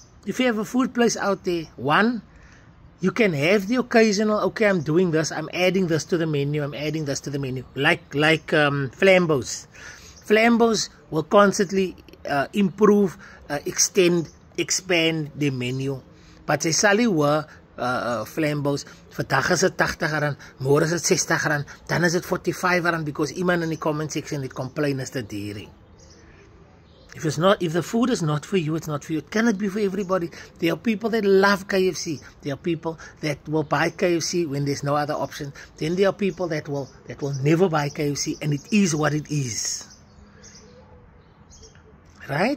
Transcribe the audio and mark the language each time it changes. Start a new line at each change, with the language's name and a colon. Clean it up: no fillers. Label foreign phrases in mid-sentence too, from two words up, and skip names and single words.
English: If you have a food place out there, one, you can have the occasional, okay, I'm doing this, I'm adding this to the menu, I'm adding this to the menu. Like Flambeaus. Flambeaus will constantly improve, extend, expand the menu.
Afrikaans: But sy sal nie hoor Flambeaus, vandag is het 80 rand, môre is het 60 rand, dan is het 45 rand, because iemand in
English: the comment section
Afrikaans: het complain as dit hierdie.
English: If the food is not for you, it's not for you. It cannot be for everybody. There are people that love KFC. There are people that will buy KFC when there's no other option. Then there are people that will never buy KFC, and it is what it is. Right?